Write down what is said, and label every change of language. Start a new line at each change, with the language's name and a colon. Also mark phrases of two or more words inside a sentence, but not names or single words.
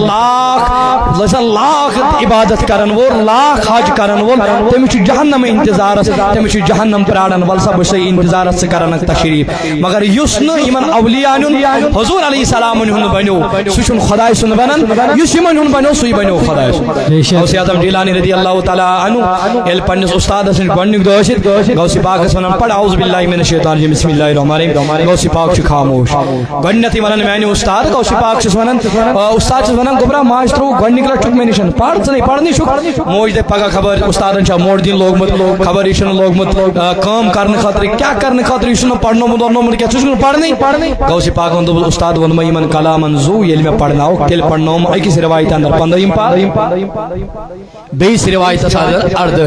Kashmiri: ٲسۍتن لاکھ عبادت کرن وول لاکھ حج کرن وول تٔمِس چھُ جہنم انتظارس تٔمِس چھُ جہنم پراران ول سا بہٕ چھُسے انتظارس ژٕ کرنکھ تشریف مگر یُس نہٕ یِمن اولیاءن ہُنٛد حضور علیہ السلامن ہُنٛد بنیو سُہ چھُنہٕ خۄداے سُنٛد بنان یُس یِمن ہُنٛد بنیو سُے بنیو خۄداے سُنٛد غوث اعظم جیلانی
Arabic: رضی اللہ تعالیٰ عنہ
Kashmiri: ییٚلہِ پننِس استادس نِش گۄڈنیُک دۄہ ٲسِتھ غوث پاکس ونان پڑھ
Arabic: اعوذ باللہ من الشیطان الرجیم بسم اللہ الرحمن الرحیم
Kashmiri: غوث پاک چھُ خاموش گۄڈنیتھٕے ونان میانہِ استاد غوث پاک چھُس ونان استاد چھُس ونان گوبرا ماج ترٛوو گۄڈنِکۍ لٹہِ چھُکھ مےٚ نِش پڑھ ژٕ نے پرنٕے چھُکھ موج دپہِ پگاہ خبر استادن چھا موڈ دِنۍ لوگمُت خبر یہِ چھُنہٕ لوگمُت کٲم کرنہٕ خٲطرٕ کیٛاہ کرنہٕ خٲطرٕ یہِ چھُنہٕ پرنومُت ورنومُت کینٛہہ ژٕ چھُکھ نہٕ پرنٕے غوث پاکن دوٚپُس استاد ووٚن مےٚ یِمن کلامن زوٗ ییٚلہِ مےٚ پرناوُکھ تیٚلہِ پرنووُم أکِس رِوایتہِ اندر 15ہِم پار بیٚیِس رِوایتس اندر